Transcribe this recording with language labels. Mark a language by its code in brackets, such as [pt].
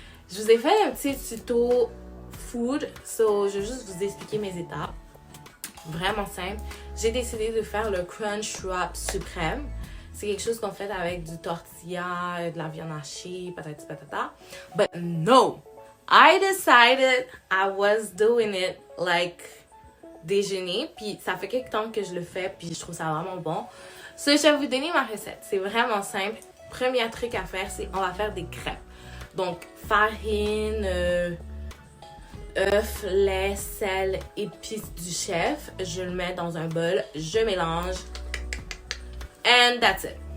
[fr] Je vous ai fait un petit tuto food, so je vais juste vous expliquer mes étapes. Vraiment simple. J'ai décidé de faire le Crunch Wrap suprême. C'est quelque chose qu'on fait avec du tortilla, de la viande hachée, patati patata. [en] But no! I decided I was doing it like déjeuner. [fr] Puis ça fait quelques temps que je le fais, puis je trouve ça vraiment bon. So, je vais vous donner ma recette. C'est vraiment simple. Premier truc à faire, c'est on va faire des crêpes. Donc, farine, œufs, lait, sel, épices du chef. Je le mets dans un bol, je mélange. [en] And that's it.